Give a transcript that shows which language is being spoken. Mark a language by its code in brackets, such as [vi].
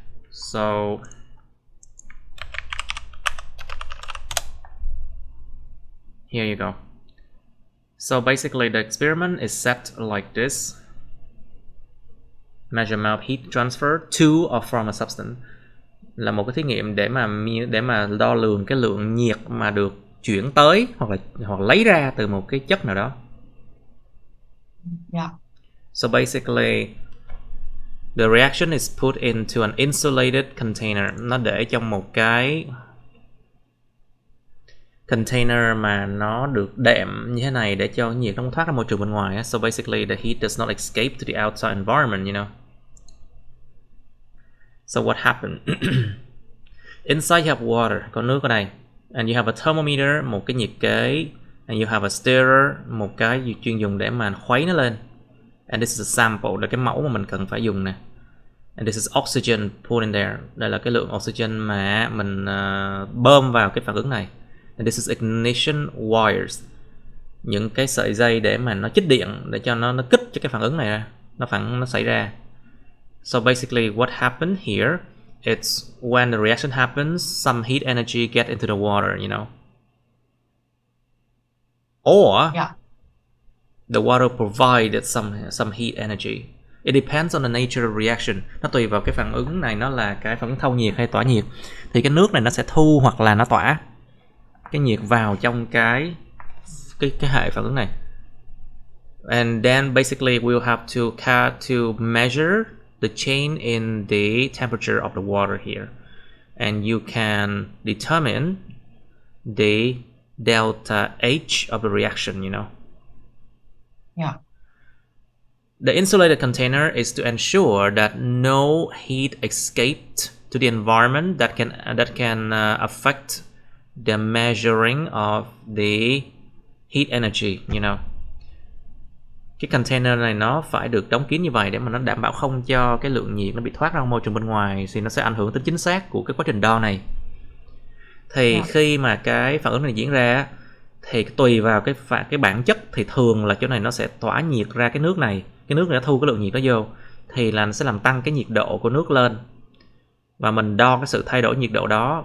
[en] So here you go. So basically, the experiment is set like this: measurement of heat transfer to or from a substance. [vi] Là một cái thí nghiệm để mà đo lường cái lượng nhiệt mà được chuyển tới hoặc lấy ra từ một cái chất nào đó. [en] Yeah. So basically, the reaction is put into an insulated container. [vi] Nó để trong một cái container mà nó được đệm như thế này để cho nhiệt nó không thoát ra môi trường bên ngoài. [en] So basically, the heat does not escape to the outside environment, you know. So what happened? Inside you have water, [vi] có nước ở đây. [en] And you have a thermometer, [vi] một cái nhiệt kế. [en] And you have a stirrer, [vi] một cái chuyên dùng để mà khuấy nó lên. [en] And this is a sample, [vi] là cái mẫu mà mình cần phải dùng nè. [en] And this is oxygen put in there. [vi] Đây là cái lượng oxygen mà mình bơm vào cái phản ứng này. [en] And this is ignition wires, [vi] những cái sợi dây để mà nó chích điện để cho nó kích cho cái phản ứng này ra, nó xảy ra. [en] So basically what happened here, it's when the reaction happens, some heat energy get into the water, you know. Or the water provided some heat energy. It depends on the nature of reaction. [vi] Nó tùy vào cái phản ứng này nó là cái phản ứng thâu nhiệt hay tỏa nhiệt. Thì cái nước này nó sẽ thu hoặc là nó tỏa cái nhiệt vào trong cái cái hệ phản ứng này. [en] And then basically we'll have to measure the change in the temperature of the water here, and you can determine the delta H of the reaction, you know. Yeah. The insulated container is to ensure that no heat escaped to the environment that can affect the measuring of the heat energy, you know. [vi] Cái container này nó phải được đóng kín như vậy để mà nó đảm bảo không cho cái lượng nhiệt nó bị thoát ra môi trường bên ngoài, thì nó sẽ ảnh hưởng tới chính xác của cái quá trình đo này. Thì khi mà cái phản ứng này diễn ra thì tùy vào cái bản chất thì thường là chỗ này nó sẽ tỏa nhiệt ra cái nước này, cái nước này nó thu cái lượng nhiệt đó vô thì là nó sẽ làm tăng cái nhiệt độ của nước lên, và mình đo cái sự thay đổi nhiệt độ đó.